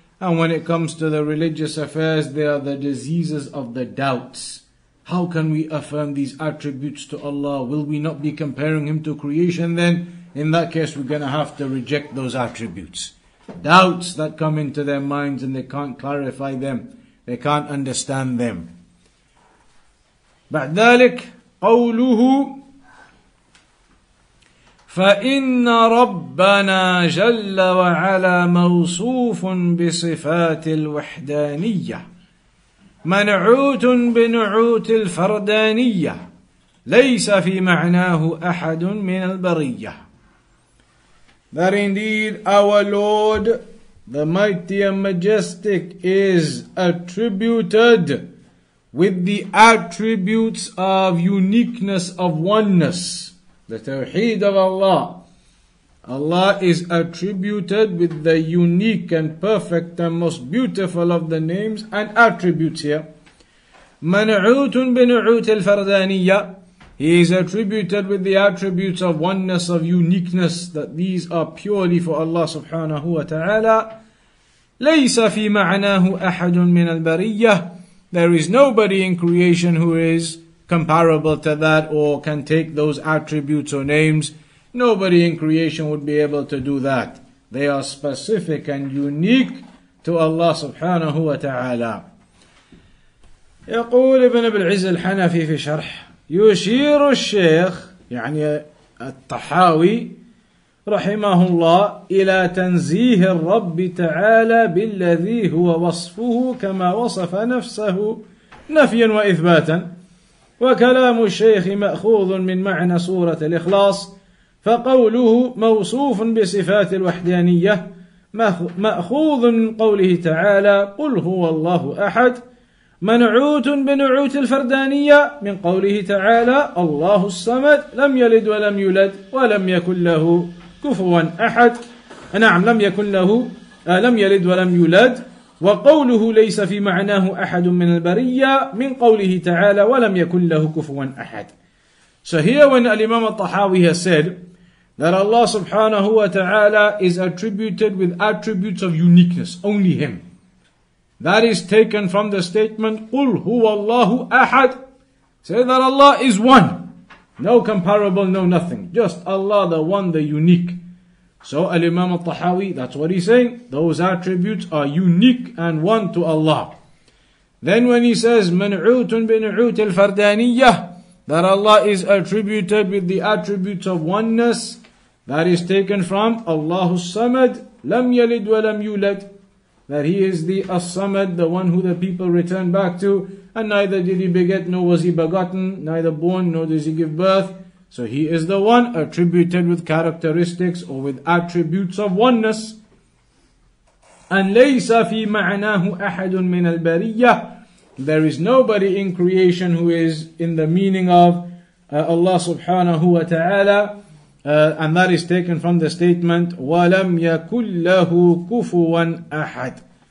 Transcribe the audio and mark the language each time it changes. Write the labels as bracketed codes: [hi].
[en] And when it comes to the religious affairs, they are the diseases of the doubts. How can we affirm these attributes to Allah? Will we not be comparing Him to creation then? In that case, we're going to have to reject those attributes. Doubts that come into their minds and they can't clarify them. They can't understand them. [ar] بعد ذلك قوله فإن ربنا جل وعلا موصوف بصفات الوحدانية منعوت بنعوت الفردانية ليس في معناه أحد من البرية. [en] That indeed our Lord, the mighty and majestic, is attributed with the attributes of uniqueness, of oneness, the Tawheed of Allah. Allah is attributed with the unique and perfect and most beautiful of the names and attributes here. [ar] منعوت بنعوت الفردانية. [en] He is attributed with the attributes of oneness, of uniqueness, that these are purely for Allah subhanahu wa ta'ala. [ar] ليس في معناه أحد من البرية. [en] There is nobody in creation who is comparable to that or can take those attributes or names. Nobody in creation would be able to do that. They are specific and unique to Allah subhanahu wa ta'ala. [ar] يقول ابن أبي العز الحنفي في شرح: يشير الشيخ يعني الطحاوي رحمه الله إلى تنزيه الرب تعالى بالذي هو وصفه كما وصف نفسه نفيا وإثباتا. وكلام الشيخ مأخوذ من معنى سورة الإخلاص، فقوله موصوف بصفات الوحدانية مأخوذ من قوله تعالى قل هو الله أحد، منعوت بنعوت الفردانية من قوله تعالى الله الصمد لم يلد ولم يولد ولم يكن له كفوا أحد. نعم، لم يلد ولم يولد. وقوله ليس في معناه أحد من البرية من قوله تعالى ولم يكن له كفوا أحد. [en] So here when Imam al-Tahawi has said that Allah subhanahu wa ta'ala is attributed with attributes of uniqueness, only Him, that is taken from the statement [ar] قُلْ هُوَ اللَّهُ أَحَدٌ. [en] Say that Allah is one, no comparable, no nothing, just Allah, the one, the unique. So Imam al-Tahawi, that's what he's saying, those attributes are unique and one to Allah. Then when he says [ar] مَنْعُوتٌ بِنُعُوتِ الْفَرْدَانِيَّةِ, [en] that Allah is attributed with the attributes of oneness, that is taken from [ar] Allahu Samad, lam yalid wa lam yulad, [en] that He is the As-Samad, the one who the people return back to, and neither did He beget, nor was He begotten, neither born, nor does He give birth. So He is the one attributed with characteristics or with attributes of oneness. And [ar] لَيْسَ فِي مَعْنَاهُ أَحَدٌ مِنَ الْبَرِيَّةِ. [en] There is nobody in creation who is in the meaning of Allah subhanahu wa ta'ala, and that is taken from the statement [ar] وَلَمْ يَكُنْ لَهُ كُفُوًا أَحَدٌ.